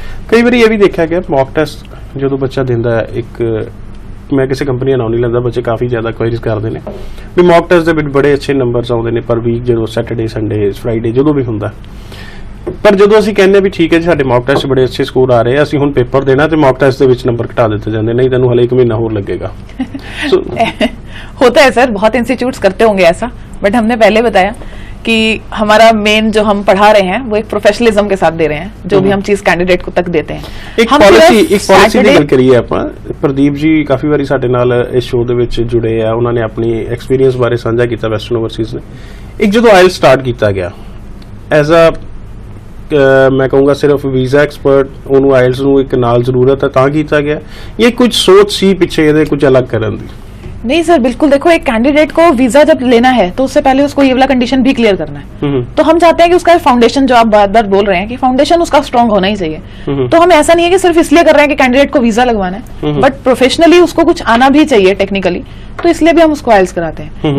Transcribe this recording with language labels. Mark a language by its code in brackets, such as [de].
[pa] ਕਈ ਵਾਰੀ ਇਹ ਵੀ ਦੇਖਿਆ ਗਿਆ ਮੌਕ ਟੈਸਟ ਜਦੋਂ ਬੱਚਾ ਦਿੰਦਾ ਹੈ, ਇੱਕ ਮੈਂ ਕਿਸੇ ਕੰਪਨੀ ਦਾ ਨਾਮ ਨਹੀਂ ਲੈਂਦਾ, ਬੱਚੇ ਕਾਫੀ ਜ਼ਿਆਦਾ ਕੁਐਰੀਜ਼ ਕਰਦੇ ਨੇ ਵੀ ਮੌਕ ਟੈਸਟ ਦੇ ਵਿੱਚ ਬੜੇ ਅੱਛੇ ਨੰਬਰਸ ਆਉਂਦੇ ਨੇ ਪਰ ਵੀਕ, ਜਦੋਂ ਸੈਟਰਡੇ, ਸੰਡੇ, ਫਰਾਈਡੇ ਜਦੋਂ ਵੀ ਹੁੰਦਾ। ਪਰ ਜਦੋਂ ਅਸੀਂ ਕਹਿੰਦੇ ਵੀ ਠੀਕ ਹੈ ਜੀ ਸਾਡੇ ਮੌਕ ਟੈਸਟ ਬੜੇ ਅੱਛੇ ਸਕੋਰ ਆ ਰਹੇ ਆ, ਅਸੀਂ ਹੁਣ ਪੇਪਰ ਦੇਣਾ ਤੇ ਮੌਕ ਟੈਸਟ ਦੇ ਵਿੱਚ ਨੰਬਰ ਘਟਾ ਦਿੱਤੇ ਜਾਂਦੇ, ਨਹੀਂ ਤੈਨੂੰ ਹਲੇ 1 ਮਹੀਨਾ ਹੋਰ ਲੱਗੇਗਾ। [hi] होता है सर, बहुत इंस्टीट्यूट्स करते होंगे ऐसा, बट हमने पहले बताया कि हमारा मेन जो हम पढ़ा रहे हैं वो एक प्रोफेशनलिज्म के साथ दे रहे हैं, जो भी हम चीज कैंडिडेट को तक देते हैं। [pa] ਇੱਕ ਪਾਲਿਸੀ ਦੀ ਗੱਲ ਕਰੀਏ ਆਪਾਂ, ਪ੍ਰਦੀਪ ਜੀ ਕਾਫੀ ਵਾਰੀ ਸਾਡੇ ਨਾਲ ਇਸ ਸ਼ੋਅ ਦੇ ਵਿੱਚ ਜੁੜੇ ਆ, ਉਹਨਾਂ ਨੇ ਆਪਣੀ ਐਕਸਪੀਰੀਅੰਸ ਬਾਰੇ ਸਾਂਝਾ ਕੀਤਾ ਵੈਸਟਰਨ ਓਵਰਸੀਜ਼ ਨੇ। ਇੱਕ ਜਦੋਂ ਆਇਲ ਸਟਾਰਟ ਕੀਤਾ ਗਿਆ ਐਜ਼ ਅ ਮੈਂ ਕਹੂੰਗਾ ਸਿਰਫ ਵੀਜ਼ਾ ਐਕਸਪਰਟ, ਉਹਨੂੰ ਆਇਲਸ ਨੂੰ ਇੱਕ ਨਾਲ ਜ਼ਰੂਰਤ ਹੈ ਤਾਂ ਕੀਤਾ ਗਿਆ, ਇਹ ਕੁਝ ਸੋਚ ਸੀ ਪਿੱਛੇ ਇਹਦੇ ਕੁਝ ਅਲੱਗ ਕਰਨ ਦੀ? [hi] नहीं सर, बिल्कुल। देखो, एक कैंडिडेट को वीजा जब लेना है तो उससे पहले उसको ये वाला कंडीशन भी क्लियर करना है। तो हम चाहते हैं कि उसका फाउंडेशन, जो आप बार बार बोल रहे हैं कि फाउंडेशन उसका स्ट्रांग होना ही चाहिए। तो हम ऐसा नहीं है कि सिर्फ इसलिए कर रहे हैं कि कैंडिडेट को वीजा लगवाना है, बट प्रोफेशनली उसको कुछ आना भी चाहिए टेक्निकली, तो इसलिए भी हम उसको आइल्स कराते हैं।